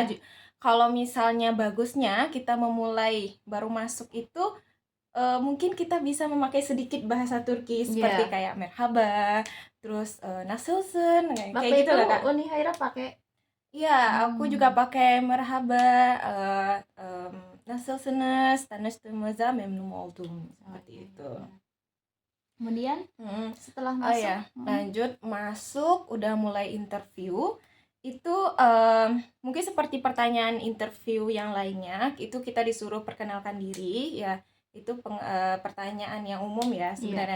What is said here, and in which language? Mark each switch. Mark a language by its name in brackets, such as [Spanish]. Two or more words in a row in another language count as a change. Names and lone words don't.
[Indonesian] Iya. Kalau misalnya bagusnya kita memulai baru masuk itu mungkin kita bisa memakai sedikit bahasa Turki seperti Iya. kayak merhaba, terus nasılsın, Waktu kayak gitu itu lah Kak. Uni Haira pakai. Iya, aku juga pakai [Turkish] merhaba, nasılsınız, tanıştığımıza memnun oldum, [Indonesian] seperti Oke. itu. Kemudian Mm. setelah Oh masuk, ya, lanjut masuk, udah mulai interview. Itu mungkin seperti pertanyaan interview yang lainnya, itu kita disuruh perkenalkan diri ya. Itu pertanyaan yang umum ya sebenarnya.